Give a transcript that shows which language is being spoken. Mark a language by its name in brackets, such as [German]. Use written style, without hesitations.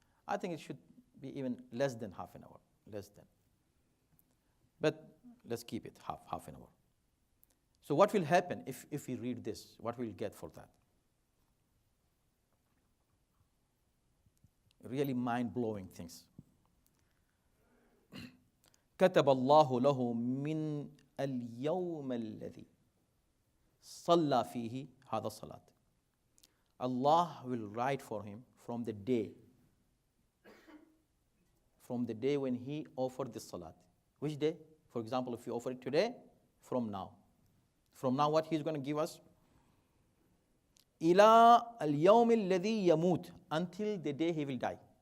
[English] I think it should be even less than half an hour. Less than. But let's keep it half an hour. So what will happen if we read this? What will we get for that? Really mind-blowing things. [Arabic] كتب الله له من اليوم الذي صلى فيه هذا الصلاة. [English] Allah will write for him from the day when he offered the salat. Which day? For example, if you offer it today, from now. From now, what he's going to give us? [Arabic] إلى اليوم الذي يموت, [English] until the day he will die.